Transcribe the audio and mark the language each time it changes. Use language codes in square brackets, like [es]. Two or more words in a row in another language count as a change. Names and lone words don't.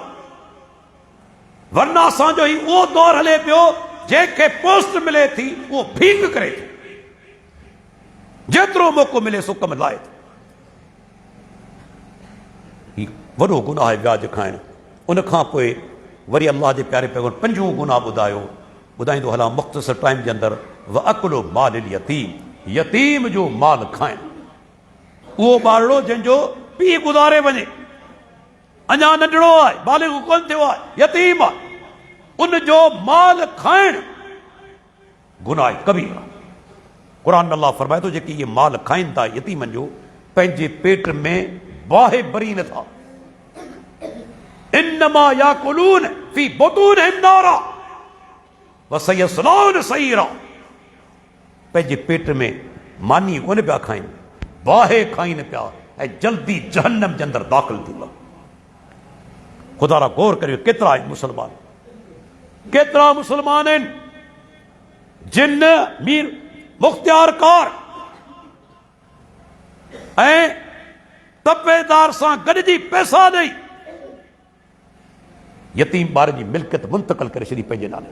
[sd] वरना असांजो ई उहो दौर हले पियो जंहिंखे पोस्ट मिले थी उहो भीख करे थो, जेतिरो मौक़ो मिले सो कमु लाए थो। ही वॾो गुनाह आहे व्याज खाइणु। उन खां पोइ वरी अल्लाह जे प्यारे पैगंबर 5 गुनाह ॿुधायो। ॿुधाईंदो हलां मुख़्तसर टाइम जे अंदरि, [ar] وأكل مال اليتيم, [sd] यतीम जो माल खाइणु। उहो ॿारड़ो जंहिंजो पीउ गुज़ारे वञे, अञा नंढड़ो आहे, बालिग़ कोन थियो आहे, यतीम आहे, उन जो माल खाइणु गुनाह कबीर आहे। क़ुरान अल्लाह फरमाए थो, जेके इहे माल खाइनि था यतीमनि जो, पंहिंजे पेट में बाहि भरी नथा। [ar] إنما يأكلون في بطونهم نارا وسيصلون سعيرا. [sd] पंहिंजे पेट में मानी कोन पिया खाइनि, बाहि खाइनि पिया ऐं जल्दी जहन्नम जे अंदरि दाख़िल थींदा। ख़ुदा रा गौर करियो, केतिरा मुस्लमान, केतिरा मुस्लमान आहिनि जिन मीर मुख़्तियार कार ऐं तपेदार सां गॾिजी पैसा ॾेई यतीम ॿार जी मिल्कियत मुंतक़िल करे छॾी पंहिंजे नाले।